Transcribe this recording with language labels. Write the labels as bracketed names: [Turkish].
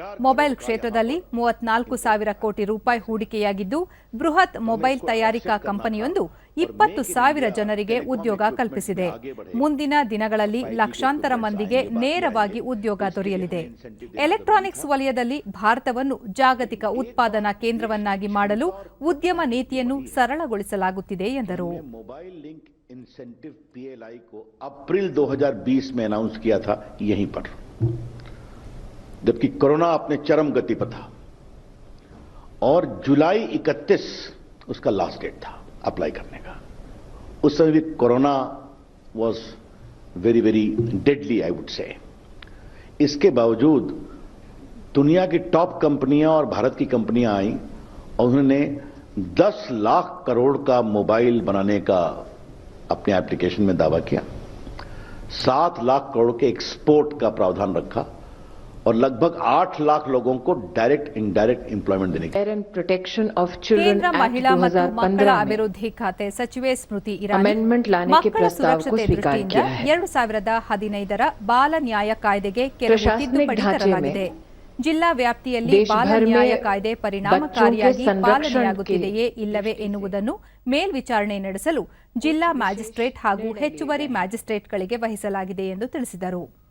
[Kannada] Mobile ಕ್ಷೇತ್ರದಲ್ಲಿ 34,000 ಕೋಟಿ ರೂಪಾಯಿ ಹೂಡಿಕೆಯಾಗಿದ್ದು, ಬೃಹತ್ ಮೊಬೈಲ್ ತಯಾರಿಕಾ ಕಂಪನಿಯೊಂದು 20,000 ಜನರಿಗೆ ಉದ್ಯೋಗ ಕಲ್ಪಿಸಿದೆ. ಮುಂದಿನ ದಿನಗಳಲ್ಲಿ ಲಕ್ಷಾಂತರ ಮಂದಿಗೆ ನೇರವಾಗಿ ಉದ್ಯೋಗ ದೊರೆಯಲಿದೆ. ಎಲೆಕ್ಟ್ರಾನಿಕ್ಸ್ ವಲಯದಲ್ಲಿ ಭಾರತವನ್ನು ಜಾಗತಿಕ ಉತ್ಪಾದನಾ ಕೇಂದ್ರವನ್ನಾಗಿ ಮಾಡಲು ಉದ್ಯಮ ನೀತಿಯನ್ನು ಸರಳಗೊಳಿಸಲಾಗುತ್ತಿದೆ ಎಂದರು. [Hindi] इंसेंटिव पीएलआई को अप्रैल 2020 में अनाउंस किया था यहीं पर, जबकि कोरोना अपने चरम गति पर था और जुलाई 31 उसका लास्ट डेट था अप्लाई करने का. उस समय भी [English] Corona was very very deadly I would say. [Hindi] इसके बावजूद दुनिया की टॉप कंपनियां और भारत की कंपनियां आई और उन्होंने 10 लाख करोड़ का मोबाइल बनाने का अपने एप्लीकेशन में दावा किया. 7 लाख करोड़ के एक्सपोर्ट का प्रावधान रखा और लगभग 8 लाख लोगों को डायरेक्ट इनडायरेक्ट एम्प्लॉयमेंट देने की. [Kannada] ಕೇಂದ್ರ ಮಹಿಳಾ ಮತ್ತು ಮಕ್ಕಳ ಅಭಿವೃದ್ಧಿ ಖಾತೆ ಸಚಿವೆ ಸ್ಮೃತಿ ಇರಾನಿ ಮಕ್ಕಳ ಸುರಕ್ಷತೆ ದೃಷ್ಟಿಯಿಂದ 2015ರ ಬಾಲ ನ್ಯಾಯ ಕಾಯ್ದೆಗೆ ಕೆಲವು ತಿದ್ದುಪಡಿ ತರಲಾಗಿದೆ. ಜಿಲ್ಲಾ ವ್ಯಾಪ್ತಿಯಲ್ಲಿ ಬಾಲ ನ್ಯಾಯ ಕಾಯ್ದೆ ಪರಿಣಾಮಕಾರಿಯಾಗಿ ಪಾಲನೆಯಾಗುತ್ತಿದೆಯೇ ಇಲ್ಲವೇ ಎನ್ನುವುದನ್ನು ಮೇಲ್ವಿಚಾರಣೆ ನಡೆಸಲು ಜಿಲ್ಲಾ ಮ್ಯಾಜಿಸ್ಟ್ರೇಟ್ ಹಾಗೂ ಹೆಚ್ಚುವರಿ ಮ್ಯಾಜಿಸ್ಟ್ರೇಟ್ಗಳಿಗೆ ವಹಿಸಲಾಗಿದೆ ಎಂದು ತಿಳಿಸಿದರು.